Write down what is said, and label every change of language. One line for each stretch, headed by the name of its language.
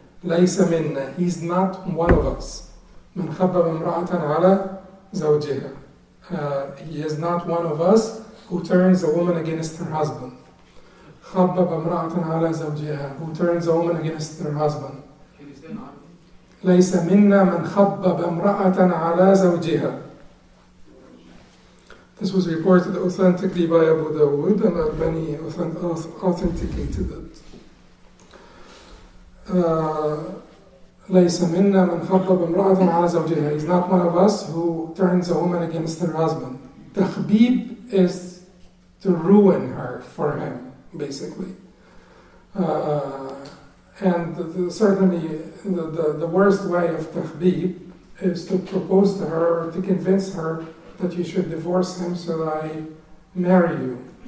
Arabic: Laysa minna,
English: he's not one of us.
Arabic: Man khabbaba imra'atan ala zawjiha.
English: He is not one of us who turns a woman against her husband.
Arabic: خبب امرأة على زوجها,
English: who turns a woman against her husband. Can you say in Arabic?
Arabic: ليس منا من خبب امرأة على زوجها.
English: This was reported authentically by Abu Dawood, and Albani authenticated it.
Arabic: ليس منا من خبب امرأة على زوجها.
English: He's not one of us who turns a woman against her husband. Takhbib is to ruin her for him, basically. And certainly the worst way of tahbib is to propose to her or to convince her that you should divorce him so that I marry you.